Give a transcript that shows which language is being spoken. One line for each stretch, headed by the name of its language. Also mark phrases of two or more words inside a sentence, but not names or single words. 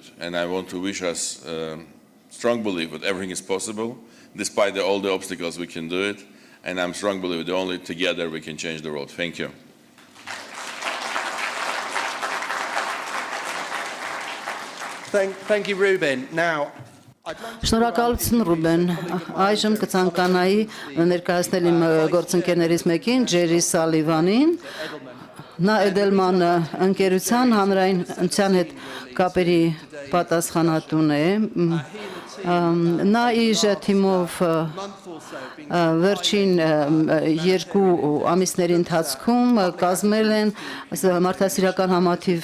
English: And I want to wish us strong belief that everything is possible, despite all the obstacles we can do it, and I'm strong believer that only together we can change the world. Thank you. Thank you, Ruben. Now,
Armenian: Շնորհակալություն Ռուբեն, այժմ կցանկանայի ներկայացնել իմ գործընկերներից մեկին, Ջերի Սալիվանին, նա Էդելման ընկերության հանրայնության հետ կապերի պատասխանատուն է, նա իր թիմով վերջին 2 ամիսների ընթացքում կազմել են մարդասիրական համաթիվ